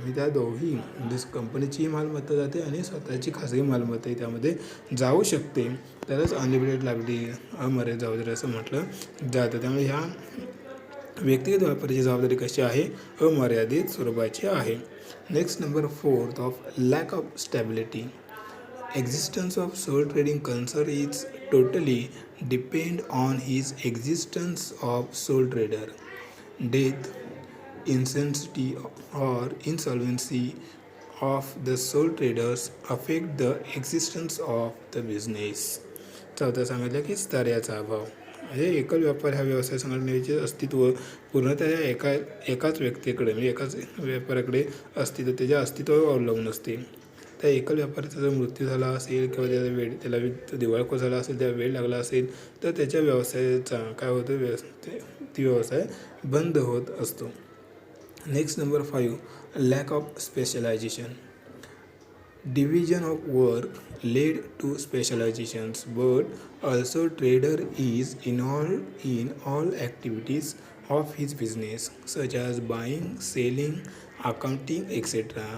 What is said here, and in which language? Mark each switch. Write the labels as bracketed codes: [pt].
[mr] मी त्या दोघी म्हणजे कंपनीची मालमत्ता जाते आणि स्वतःची खाजगी मालमत्ताही त्यामध्ये जाऊ शकते. त्यालाच अनलिमिटेड लायबिलिटी, अमर्यादित जबाबदारी असं म्हटलं जातं. त्यामुळे ह्या व्यक्तिगत व्यापाराची जबाबदारी कशी आहे, अमर्यादित स्वरूपाची आहे. [en] Next number fourth of lack of stability. Existence of sole trading concern is totally depend on his existence of sole trader. Death, insanity or insolvency of the sole traders affect the existence of the business. [mr] चौथा सांगितलं की स्तराचा अभाव. म्हणजे एकल व्यापार ह्या व्यवसाय संघटनेचे अस्तित्व पूर्णतः एकाच व्यक्तीकडे म्हणजे एकाच व्यापाऱ्याकडे अस्तित्व त्याच्या अस्तित्वावर अवलंबून असते. त्या एकल व्यापाऱ्याचा जर मृत्यू झाला असेल किंवा त्याला दिवाळखोर झाला असेल, त्या वेळ लागला असेल तर त्याच्या व्यवसायाचा काय होतं, ती व्यवसाय बंद होत असतो. [en] Next number 5, lack of specialization. Division of work led to specializations, but also trader is involved in all activities of his business such as buying, selling, accounting, etc.